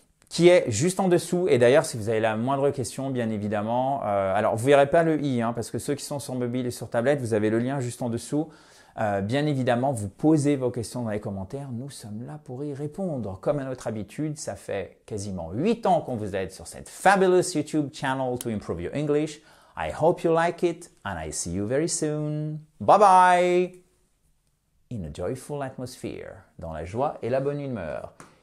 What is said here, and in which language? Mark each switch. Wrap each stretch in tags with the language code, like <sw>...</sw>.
<fr>qui est juste en dessous. Et d'ailleurs, si vous avez la moindre question, bien évidemment, alors vous verrez pas le i, parce que ceux qui sont sur mobile et sur tablette, vous avez le lien juste en dessous. Bien évidemment, vous posez vos questions dans les commentaires. Nous sommes là pour y répondre. Comme à notre habitude, ça fait quasiment 8 ans qu'on vous aide sur cette</fr> <en>fabulous YouTube channel to improve your English. I hope you like it and I see you very soon. Bye bye! In a joyful atmosphere,</en> <fr>dans la joie et la bonne humeur.</fr>